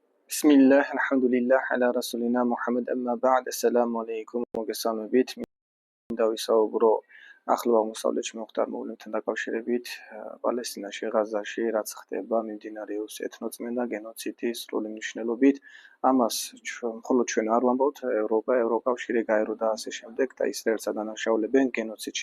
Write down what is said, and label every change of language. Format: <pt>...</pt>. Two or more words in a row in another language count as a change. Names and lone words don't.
<ar>بسم الله، الحمد لله، على رسولنا محمد أما بعد، السلام عليكم,</ar> <ka>მოგესალმებით. მინდა ვისაუბრო ახლო აღმოსავლეთში მოხდარ მოვლენებთან დაკავშირებით, პალესტინაში, ღაზაში, რაც ხდება, მიმდინარეობს ეთნოწმენდა გენოციდის სრული მნიშვნელობით. ამას მხოლოდ ჩვენ არ ვამბობთ, ევროკავშირი გაერო და ასე შემდეგ და ისრაელს ადანაშაულებენ გენოციდში.</ka>